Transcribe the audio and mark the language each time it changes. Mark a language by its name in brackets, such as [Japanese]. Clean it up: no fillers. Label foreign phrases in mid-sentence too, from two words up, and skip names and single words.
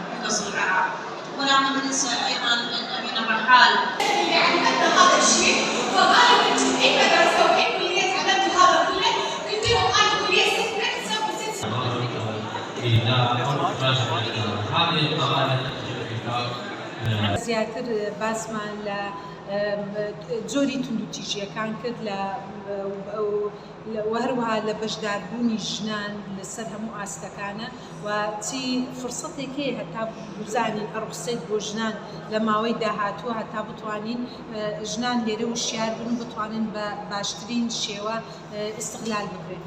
[Arabic] القدس العراق. ولا ننسى ايضا امين الرحال. يعني أثر هذا الشيء فقالوا أنت أي مدرسة وأي كلية تعلمت هذا كله؟ قلت لهم أنا كلية ست [Central Kurdish] زیاتر باسمان لە جۆری توندوتیژیەکان کرد و هەروەها لە بەشداربوونی ژنان لەسەر هەموو ئاستەکانە و چی فرسەتێک هەیە هەتا بزانین ئەڕوخسێت بۆ ژنان لە ماوەی داهاتووە هەتا بتوانین ژنان لێرە وشیار بن و بتوانین بە باشترین شێوە ئیستیغلال بکرێن.